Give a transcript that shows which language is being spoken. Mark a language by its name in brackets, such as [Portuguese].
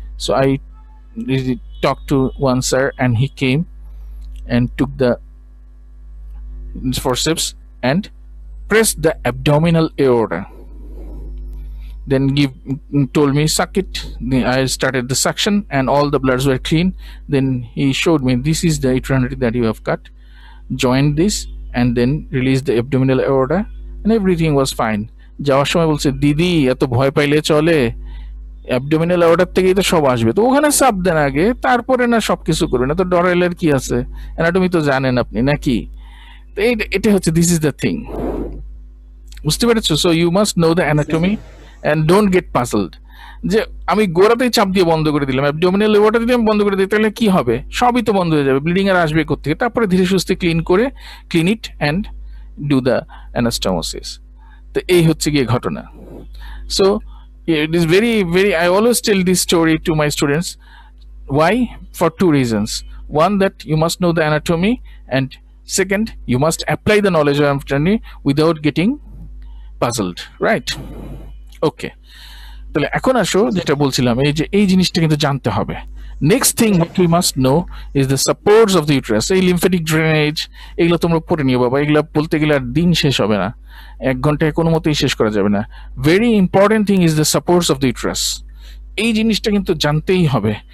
[English] So I really talked to one sir, and he came and took the forceps and pressed the abdominal aorta. Then told me suck it. Then I started the suction, and all the bloods were clean. Then he showed me, this is the uterine that you have cut, joined this, and then released the abdominal aorta, and everything was fine. [Bangla] যাওয়ার সময় বলছে, দিদি এত ভয় পাইলে চলে, abdominal order থেকেই তো সব আসবে, তো ওখানে চাপ দেন আগে, তারপরে না সবকিছু করবেন, না তো ডরাইলের কি আছে, অ্যানাটমি তো জানেন আপনি নাকি। তো এটা হচ্ছে, [English] this is the thing, [Bangla] বুঝতে পেরেছো? [English] so you must know the anatomy and don't get puzzled [Bangla] যে আমি গোড়াতেই চাপ দিয়ে বন্ধ করে দিলাম, অ্যাবডোমিনাল ওয়াটার যদি আমি বন্ধ করে দিই, তাহলে কি হবে? সবই তো বন্ধ হয়ে যাবে, ব্লিডিং আর আসবে কোত্থেকে? তারপরে ধীরে সুস্থে [English] Clean it and do the anastomosis. [Bangla] তো এই হচ্ছে গিয়ে ঘটনা। [English] So it is very I always tell this story to my students. Why? For two reasons. One, that you must know the anatomy, and second, you must apply the knowledge of anatomy without getting puzzled, right? [Bangla] ওকে, তাহলে এখন আসো যেটা বলছিলাম, এই জিনিসটা কিন্তু জানতে হবে। [English] Next thing what we must know is the supports of the uterus. [Bangla] এই লিম্ফেটিক ড্রেনেজ, এগুলো তোমরা পড়ে নিও বাবা, এগুলো বলতে গেলে আর দিন শেষ হবে না, 1 ঘন্টায় কোনো মতেই শেষ করা যাবে না। [English] Very important thing is the supports of the uterus. [Bangla] এই জিনিসটা কিন্তু জানতেই হবে।